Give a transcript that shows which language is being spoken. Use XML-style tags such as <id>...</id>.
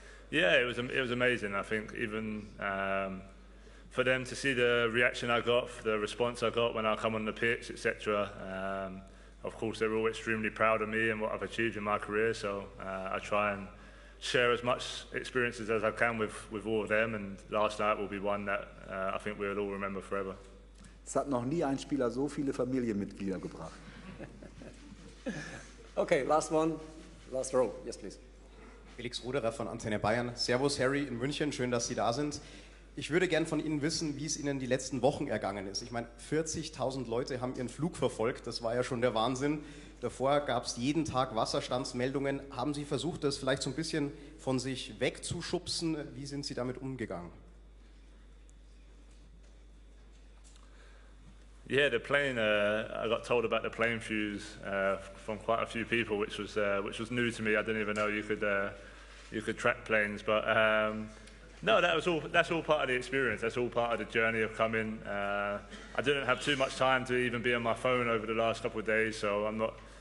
<en>Yeah, it was amazing. I think even for them to see the reaction I got, the response I got when I come on the pitch, etc. Of course, they're all extremely proud of me and what I've achieved in my career, so I try and share as much experiences as I can with all of them, and last night will be one that I think we'll all remember forever.</en> <de>Es hat noch nie ein Spieler so viele Familienmitglieder gebracht.</de> <en>Okay, last one, last row. Yes, please.</en> <de>Felix Ruderer von Antenne Bayern. Servus Harry in München, schön, dass Sie da sind. Ich würde gern von Ihnen wissen, wie es Ihnen die letzten Wochen ergangen ist. Ich meine, 40.000 Leute haben Ihren Flug verfolgt, das war ja schon der Wahnsinn. Davor gab es jeden Tag Wasserstandsmeldungen. Haben Sie versucht, das vielleicht so ein bisschen von sich wegzuschubsen? Wie sind Sie damit umgegangen?</de> <en>Yeah, the plane. I got told about the plane fuse from quite a few people, which was new to me. I didn't even know you could track planes, but no, that's all part of the experience. That's all part of the journey of coming. I didn't have too much time to even be on my phone over the last couple of days, so I'm not.</en>